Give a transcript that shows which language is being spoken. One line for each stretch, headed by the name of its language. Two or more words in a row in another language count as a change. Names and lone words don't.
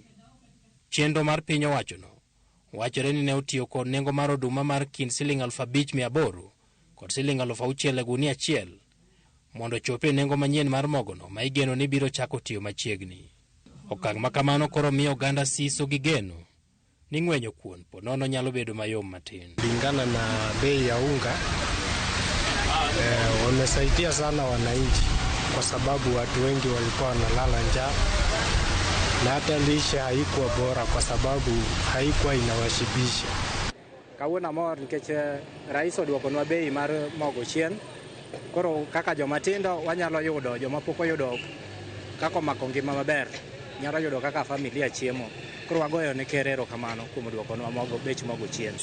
Luo (Kenya and Tanzania): Chenro mar piny owachono wachore ni ne otiyo kod nengo mar oduma mar kind siling 5,800 kod siling 6,000 e gunia achiel mondo chope nengo manyien mar mogono ma igeno ni biro chako tiyo machiegni. Okang' ma kamano koro miyo oganda siso gi geno ni ng'wenyo kuon ponono nyalo bedo mayom matin.
Swahili: Kulingana na bei ya unga wamesaidia sana wananchi, kwa sababu watu wengi walikuwa wanalala njaa na hata lishe haikuwa bora kwa sababu haikuwa inawashibisha.
Luo (Kenya and Tanzania): Kawuono mor nikech rais oduokonwa bei mar mogo chien. Koro kaka jomatindo wanyalo yudo, joma pok oyudo kaka omako ngima maber nyalo yudo kaka familia chiemo. Koro wagoyo ne ker erokamano kuom duokonwa mogo, bech mogo chien.